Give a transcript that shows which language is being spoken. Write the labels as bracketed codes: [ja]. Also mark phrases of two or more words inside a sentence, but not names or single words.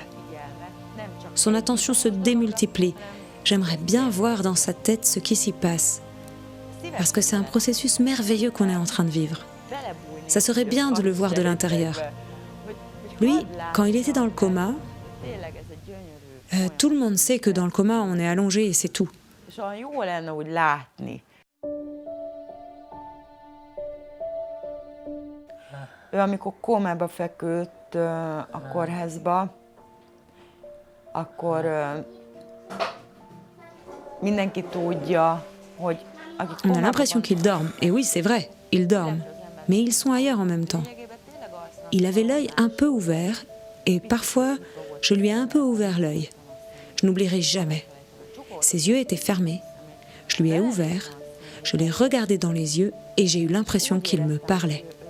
[fr] Son attention se démultiplie. J'aimerais bien voir dans sa tête ce qui s'y passe. Parce que c'est un processus merveilleux qu'on est en train de vivre. Ça serait bien de le voir de l'intérieur. Lui, quand il était dans le coma, tout le monde sait que dans le coma, on est allongé et c'est tout. [hu] Ő, amikor kómába feküdt a kórházba, akkor mindenki tudja, hogy akik [fr] On a l'impression qu'ils dorment. Et oui, c'est vrai, ils dorment. Mais ils sont ailleurs en même temps. Il avait l'œil un peu ouvert et parfois, je lui ai un peu ouvert l'œil. Je n'oublierai jamais. Ses yeux étaient fermés. Je lui ai ouvert, je l'ai regardé dans les yeux et j'ai eu l'impression qu'il me parlait.